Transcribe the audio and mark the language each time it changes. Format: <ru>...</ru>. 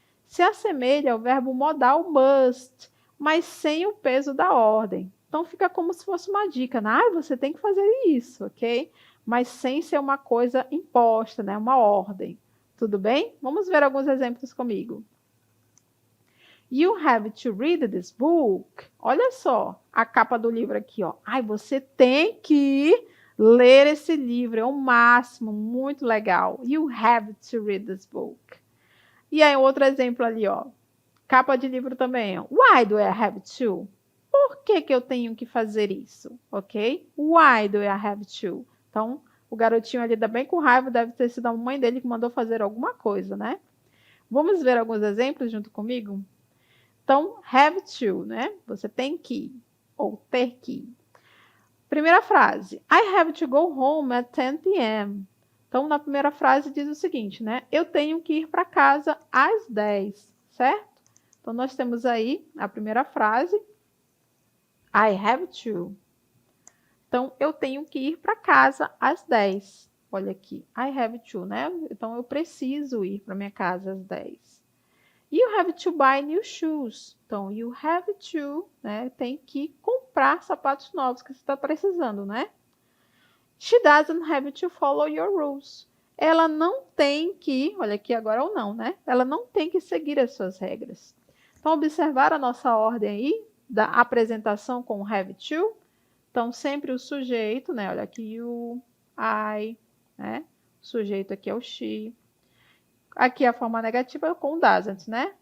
<pt>Se assemelha ao verbo modal must, mas sem o peso da ordem. Então, fica como se fosse uma dica, né? Ah, você tem que fazer isso, ok? Mas sem ser uma coisa imposta, né? Uma ordem. Tudo bem? Vamos ver alguns exemplos comigo.</pt> <en>You have to read this book.</en> <pt>Olha só a capa do livro aqui, ó. Ai, você tem que ler esse livro, é o máximo, muito legal.</pt> <en>You have to read this book.</en> <pt>E aí, outro exemplo ali, ó. Capa de livro também, ó.</pt> <en>Why do I have to?</en> <pt>Por que eu tenho que fazer isso? Ok?</pt> <en>Why do I have to?</en> <pt>Então, o garotinho ali tá bem com raiva, deve ter sido a mãe dele que mandou fazer alguma coisa, né? Vamos ver alguns exemplos junto comigo? Então, have to, né? Você tem que, ou ter que. Primeira frase.</pt> <en>I have to go home at 10 p.m.</en> <pt>Então, na primeira frase diz o seguinte, né? Eu tenho que ir para casa às 10, certo? Então, nós temos aí a primeira frase.</pt> <en>I have to.</en> <pt>Então, eu tenho que ir para casa às 10. Olha aqui,</pt> <en>I have to,</en> <pt>né? Então, eu preciso ir para minha casa às 10.</pt> <en>You have to buy new shoes. Então, you have to, né?</en> <pt>Tem que comprar sapatos novos que você está precisando, né?</pt> <en>She doesn't have to follow your rules.</en> <pt>Ela não tem que, olha aqui agora ou não, né? Ela não tem que seguir as suas regras. Então, observar a nossa ordem aí da apresentação com o have to. Então, sempre o sujeito, né? Olha aqui, you, I, né? O sujeito aqui é o she. Aqui a forma negativa é com o doesn't, né?</pt>